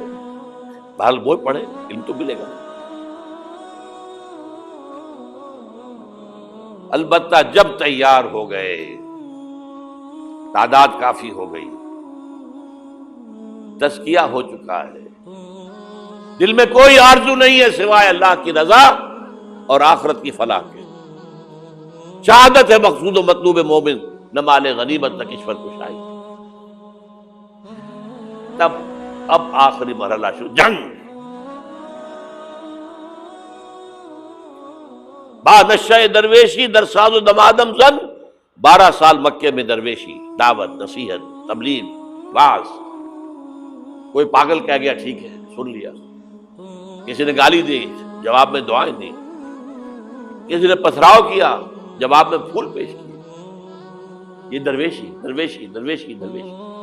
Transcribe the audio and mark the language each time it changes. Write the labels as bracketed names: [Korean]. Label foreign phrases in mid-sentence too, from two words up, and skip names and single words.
[Urdu] بہرحال وہ پڑھے، علم تو ملے گا. البتہ جب تیار ہو گئے، تعداد کافی ہو گئی، تزکیہ ہو چکا ہے، دل میں کوئی آرزو نہیں ہے سوائے اللہ کی رضا اور آخرت کی فلاح کے، شہادت ہے مقصود و مطلوب مومن، نہ مال غنیمت نہ کشور کشائی. تب اب آخری مرحلہ شروع، جنگ. [Persian] با نشہ درویشی در ساز و دمادم زن، [Urdu] 12 سال مکے میں درویشی، دعوت، نصیحت، تبلیغ، واعظ. کوئی پاگل کہہ گیا ٹھیک ہے سن لیا، کسی نے گالی دی جواب میں دعائیں دی، کسی نے پتھراؤ کیا جواب میں پھول پیش کیے. یہ درویشی درویشی درویشی درویشی.